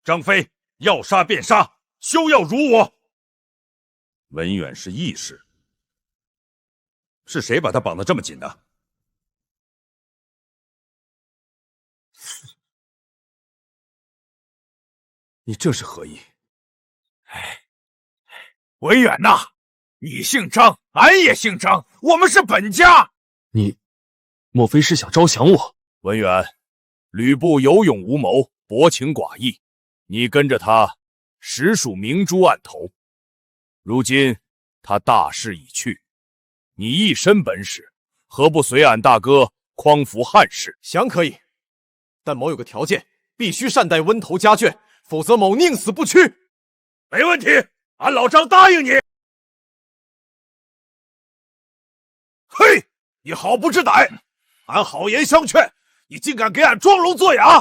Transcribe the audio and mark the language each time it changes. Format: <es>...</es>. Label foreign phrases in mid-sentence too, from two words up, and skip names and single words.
<zh>张飛要殺便殺，休要辱我。文遠是義士，是誰把他綁得這麼緊的？你這是何意？文遠吶，你姓張，俺也姓張，我們是本家。你莫非是想招降我？文遠，吕布有勇无谋，薄情寡義，你跟着他實屬明珠暗投。如今他大勢已去，你一身本事，何不隨俺大哥匡扶汉室？降可以，但某有個條件，必須善待溫頭家眷，否則某寧死不屈。沒問題，俺老張答應你。嘿，你好不知歹！俺好言相勸，你竟敢給俺裝聾作啞！</zh>